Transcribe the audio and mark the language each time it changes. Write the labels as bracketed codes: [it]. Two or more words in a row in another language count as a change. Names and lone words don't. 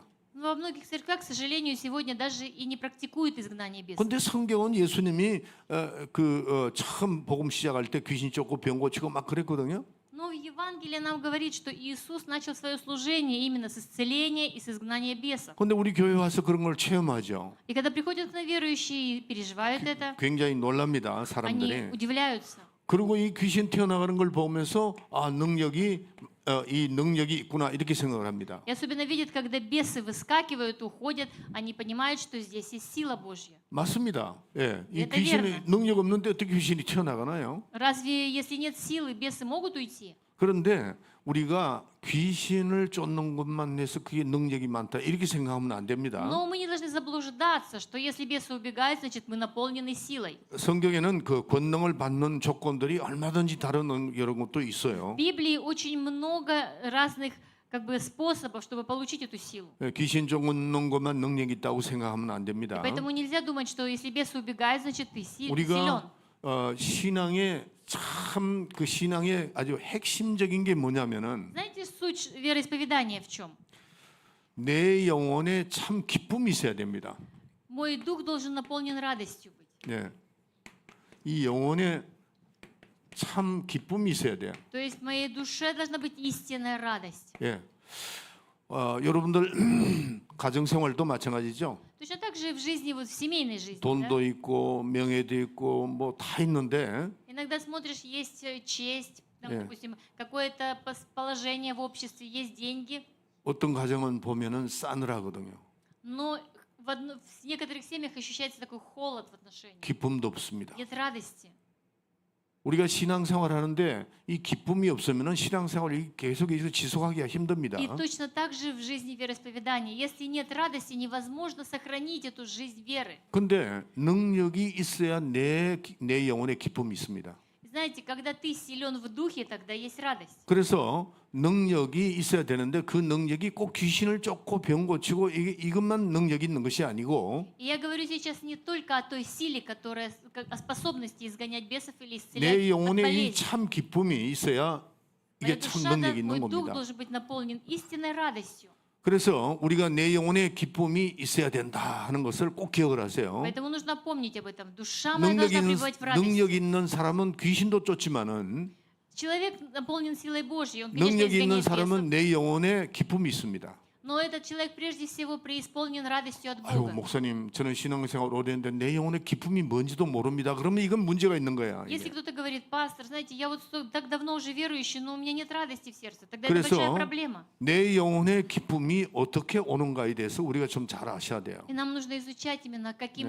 [ru] Но во многих церквях, к сожалению, сегодня даже и не практикуют изгнание бесов. [ko] 근데 성경은 예수님이 처음 복음 시작할 때 귀신 쫓고 병 고치고 막 그랬거든요. [ru] Но в Евангелии нам говорит, что Иисус начал свое служение именно с исцеления и с изгнания бесов. [ko] 근데 우리 교회 와서 그런 걸 체험하죠. [ru] И когда приходят на верующие и переживают это, [ko] 굉장히 놀랍니다, [ru] они [ko] 사람들이. [ru] удивляются. [ko] 그리고 이 귀신 튀어나가는 걸 보면서 이 능력이 있구나 이렇게 생각을 합니다. [ru] И особенно видят, когда бесы выскакивают, уходят, они понимают, что здесь есть сила Божья. [ko] 맞습니다. 예, 이 [ru] Это [ko] 귀신이 [ru] верно. [ko] 능력 없는데 어떻게 귀신이 튀어나가나요? [ru] Разве если нет силы, бесы могут уйти? [ko] 그런데 우리가 귀신을 쫓는 것만 해서 그게 능력이 많다 이렇게 생각하면 안 됩니다. [ru] Но мы не должны заблуждаться, что если бесы убегают, значит мы наполнены силой. [ko] 성경에는 그 권능을 받는 조건들이 얼마든지 다른 여러 것도 있어요. [ru] В Библии очень много разных способов, чтобы получить эту силу. [ko] 예, 귀신 쫓는 것만 능력이 있다고 생각하면 안 됩니다. [ru] Поэтому нельзя думать, что если бесы убегают, значит ты силен. [ko] 우리가 신앙의 참 그 신앙의 아주 핵심적인 게 뭐냐면은 [ru] Знаете, суть вероисповедания в чем? [ko] 내 영혼에 참 기쁨이 있어야 됩니다. [ru] Мой дух должен наполнен радостью быть. [ko] 예, 이 영혼에 참 기쁨이 있어야 돼요. [ru] То есть в моей душе должна быть истинная радость. [ko] 예, 여러분들 가정생활도 마찬가지죠. [ru] Точно так же и в жизни, вот в семейной жизни. [ko] 돈도 [ru] Да? [ko] 있고 명예도 있고 뭐 다 있는데 [ru] Иногда смотришь, есть честь, там, Yeah. допустим, какое-то положение в обществе, есть деньги, [ko] 어떤 가정은 보면은 싸늘하거든요. [ru] но в некоторых семьях ощущается такой холод в отношениях. [ko] 기쁨도 없습니다. [ru] Нет радости. [ko] 우리가 신앙생활 하는데 이 기쁨이 없으면은 신앙생활이 계속해서 지속하기가 힘듭니다. [ru] И точно так же в жизни вероисповедания. Если нет радости, невозможно сохранить эту жизнь веры. [ko] 근데 능력이 있어야 내 영혼에 기쁨이 있습니다. [ru] Знаете, когда ты силен в духе, тогда есть радость. [ko] 그래서 능력이 있어야 되는데 그 능력이 꼭 귀신을 쫓고 병 고치고 이것만 능력이 있는 것이 아니고 [ru] И я говорю сейчас не только о той силе, о способности изгонять бесов или исцелять [ko] 내 [ru] от [ko] 영혼에 이 [ru] болезней. [ko] 참 기쁨이 있어야 [ru] Моя [ko] 이게 참 [ru] душа, [ko] 능력이 [ru] мой [ko] 있는 [ru] дух [ko] 겁니다. [ru] должен быть наполнен истинной радостью. [ko] 그래서 우리가 내 영혼에 기쁨이 있어야 된다 하는 것을 꼭 기억을 하세요. [ru] Поэтому нужно помнить об этом. Душа моя должна пребывать в радости. [ko] 능력 있는 사람은 귀신도 쫓지만은 [ru] Человек наполнен силой Божьей, он, конечно, [ko] 능력 있는 [ru] изгоняет бесов. [ko] 사람은 내 영혼에 기쁨이 있습니다. [ru] Но этот человек прежде всего преисполнен радостью от [ko] 아유 [ru] Бога. [ko] 목사님 저는 신앙생활 오래 했는데 내 영혼에 기쁨이 뭔지도 모릅니다. 그러면 이건 문제가 있는 거야. [ru] Если [ko] 이게. [ru] кто-то говорит, пастор, знаете, я вот так давно уже верующий, но у меня нет радости в сердце, тогда [ko] 그래서 [ru] это большая проблема. [ko] 내 영혼의 기쁨이 어떻게 오는가에 대해서 우리가 좀 잘 아셔야 돼요. [ru] И нам нужно изучать именно, каким